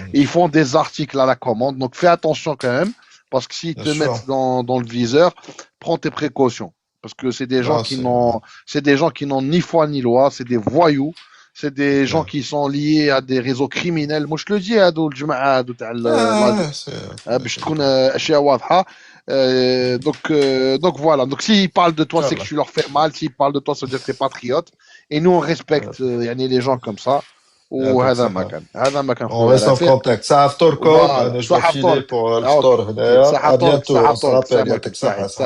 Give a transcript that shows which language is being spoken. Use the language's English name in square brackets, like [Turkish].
[French] ils font des articles à la commande donc fais attention quand même parce que s'ils bien te sûr. mettent dans le viseur prends tes précautions parce que c'est des gens Non, c'est des gens qui n'ont ni foi ni loi c'est des voyous c'est des gens qui sont liés à des réseaux criminels. Moi, je le dis, [Arabic] هادو الجماعة هادو تاع باش تكون أشياء واضحة. [French] Donc voilà. Donc s'ils parlent de toi, c'est que tu leur fais mal. S'ils parlent de toi, ça veut dire que tu es patriote. Et nous, on respecte يعني les gens comme ça. [Arabic] وهذا ما كان [French] On reste en contact. Ça أفطركم. Je dois filer pour [Arabic] الفطور هنايا. [French] À bientôt. On se rappelle. [Arabic] يعطيك الصحة.